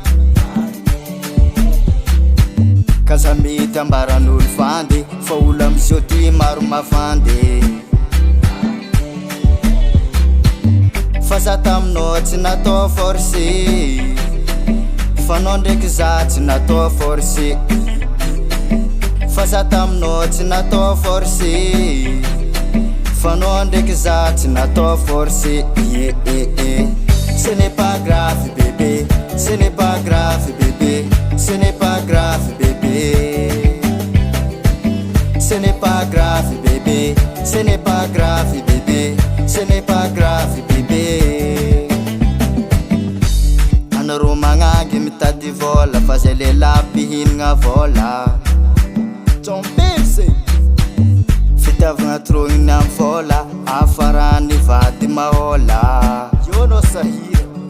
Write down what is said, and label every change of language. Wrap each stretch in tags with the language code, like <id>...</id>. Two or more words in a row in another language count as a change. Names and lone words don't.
<mg>Kaza mety ambaran'olo fandy Fa olo amizio ty maro mavandy Fa za taminao tsy natao forcé Fa anao ndraiky za tsy natao forcé Fa za taminao tsy natao forcé Fa anao ndraiky za tsy natao forcé</mg> <fr>Ce n'est pas grave bébé Ce n'est pas grave bébé Ce n'est pas grave bébé Ce n'est pas grave bébé Ce n'est pas grave bébé Ce n'est pas grave bébé</fr> <mg>Anaro magnangy mitady vola Fa zay lehilahy mpihinagna vola Tsompesy Fitiavagna trogniny amy vola Afarany vady mahola Io no sahira</mg>